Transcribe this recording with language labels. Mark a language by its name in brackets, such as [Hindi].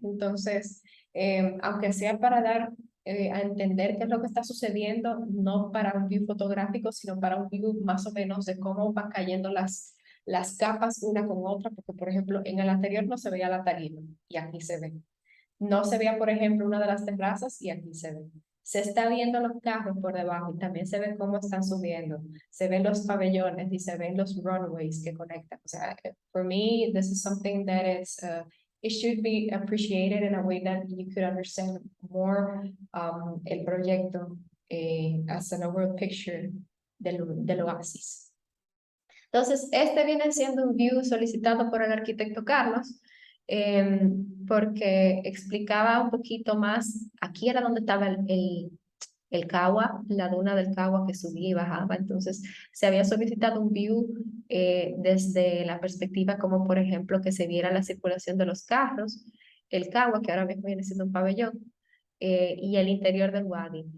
[Spanish] Entonces, aunque sea para dar a entender qué es lo que está sucediendo, no para un view fotográfico, sino para un view más o menos de cómo van cayendo las capas una con otra, porque por ejemplo, en el anterior no se veía la tarima y aquí se ve. No se veía, por ejemplo, una de las terrazas y aquí se ve. Se está viendo los carros por debajo y también se ve cómo están subiendo. Se ven los pabellones y se ven los runways que conectan. [English] O sea, for me, this is something that it should be appreciated in a way that you could understand more [Spanish] el proyecto [English] as an overall picture [Spanish] del oasis. Entonces, este viene siendo un view solicitado por el arquitecto Carlos, porque explicaba un poquito más, aquí era donde estaba el Cagua, la duna del Cagua que subía y bajaba, entonces se había solicitado un view desde la perspectiva como por ejemplo que se viera la circulación de los carros, el Cagua, que ahora mismo viene siendo un pabellón, y el interior del Wadi.